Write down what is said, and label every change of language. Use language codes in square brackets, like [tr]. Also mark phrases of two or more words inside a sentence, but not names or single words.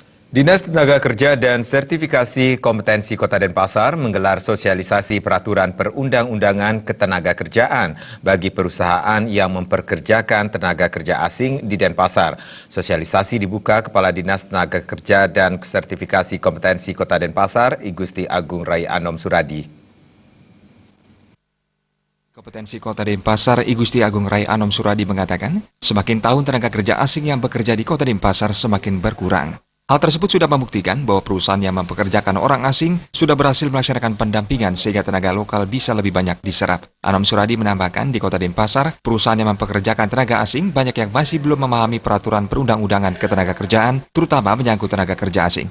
[id] Dinas Tenaga Kerja dan Sertifikasi Kompetensi Kota Denpasar menggelar sosialisasi peraturan perundang-undangan ketenagakerjaan bagi perusahaan yang memperkerjakan tenaga kerja asing di Denpasar. Sosialisasi dibuka Kepala Dinas Tenaga Kerja dan Sertifikasi Kompetensi Kota Denpasar, I Gusti Agung Rai Anom Suradi. Kompetensi Kota Denpasar, I Gusti Agung Rai Anom Suradi mengatakan, semakin tahun tenaga kerja asing yang bekerja di Kota Denpasar semakin berkurang. Hal tersebut sudah membuktikan bahwa perusahaan yang mempekerjakan orang asing sudah berhasil melaksanakan pendampingan sehingga tenaga lokal bisa lebih banyak diserap. Anom Suradi menambahkan di Kota Denpasar, perusahaan yang mempekerjakan tenaga asing banyak yang masih belum memahami peraturan perundang-undangan ketenagakerjaan, terutama menyangkut tenaga kerja asing.